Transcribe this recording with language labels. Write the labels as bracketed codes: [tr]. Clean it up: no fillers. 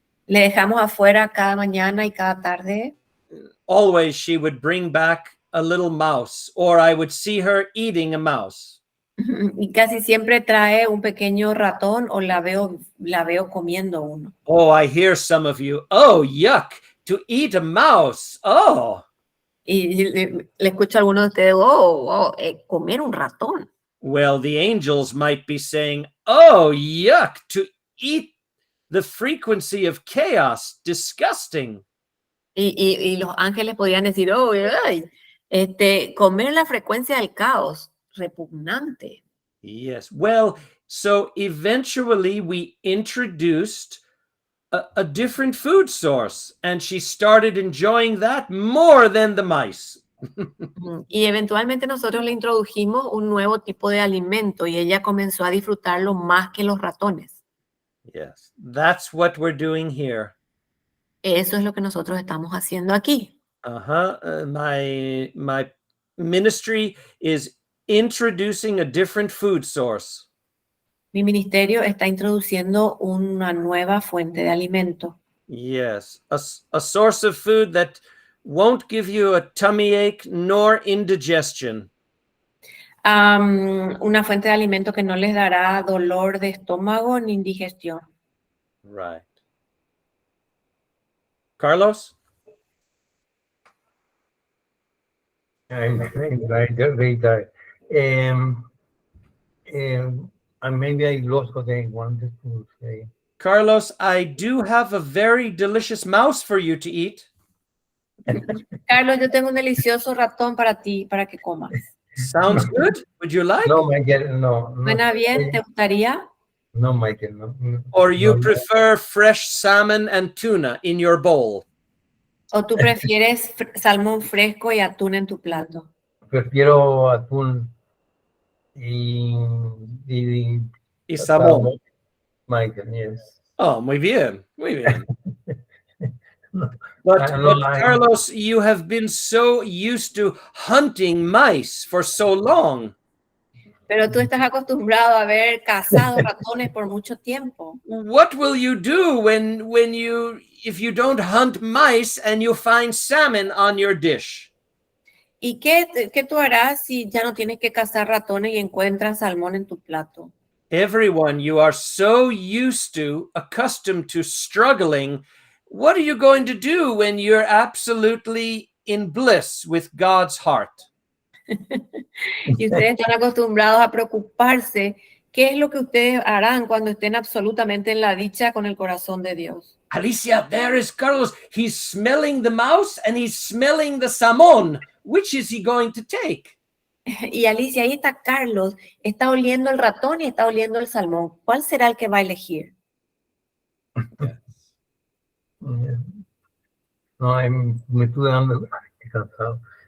[es] Le dejamos afuera cada mañana y cada tarde. [en] Always she would bring back a little mouse, or I would see her eating a mouse. [es] Y casi siempre trae un pequeño ratón o la veo comiendo uno. [en] Oh, I hear some of you. Oh, yuck. to eat a mouse. Oh, [es] Y le escucho a alguno de ustedes, comer un ratón. [en] well, the angels might be saying, oh, yuck, to eat the frequency of chaos, disgusting. [es] Y los ángeles podían decir, oh, ay, comer la frecuencia del caos, repugnante. [en] Yes. Well, so eventually we introduced a different food source, and she started enjoying that more than the mice. [es] Y eventualmente nosotros le introdujimos un nuevo tipo de alimento y ella comenzó a disfrutarlo más que los ratones. [en] Yes, that's what we're doing here. [es] Eso es lo que nosotros estamos haciendo aquí. [en] My ministry is introducing a different food source. [es] Mi ministerio está introduciendo una nueva fuente de alimento. [en] Yes, a source of food that won't give you a tummy ache nor indigestion. [es] Una fuente de alimento que no les dará dolor de estómago ni indigestión. [en] Right. Carlos? I'm very tired. And maybe I lost what I wanted to say. Carlos, I do have a very delicious mouse for you to eat. [es] Carlos, yo tengo un delicioso ratón para ti, para que comas. [en] Sounds good. Would you like? No, Michael, no. [es] ¿Suena bien? ¿Te gustaría? [en] No, Michael, no. Or you No, prefer fresh salmon and tuna in your bowl? [es] ¿O tú prefieres salmón fresco y atún en tu plato? prefiero atún y Y salmón. [en] Michael, yes. [es] Oh, muy bien, muy bien. No, [en] But, no, Carlos, you have been so used to hunting mice for so long. [es] Pero tú estás acostumbrado a haber cazado ratones por mucho tiempo. [en] What will you do if you don't hunt mice and you find salmon on your dish? [es] ¿Y qué tú harás si ya no tienes que cazar ratones y encuentras salmón en tu plato? [en] Everyone, you are so accustomed to struggling. What are you going to do when you're absolutely in bliss with God's heart? [es] Y ustedes están acostumbrados a preocuparse. ¿Qué es lo que ustedes harán cuando estén absolutamente en la dicha con el corazón de Dios? [en] Alicia, there is Carlos. He's smelling the mouse and he's smelling the salmon. Which is he going to take? [es] Y Alicia, ahí está Carlos. Está oliendo el ratón y está oliendo el salmón. ¿Cuál será el que va a elegir? No, me estuve dando, qué cansado.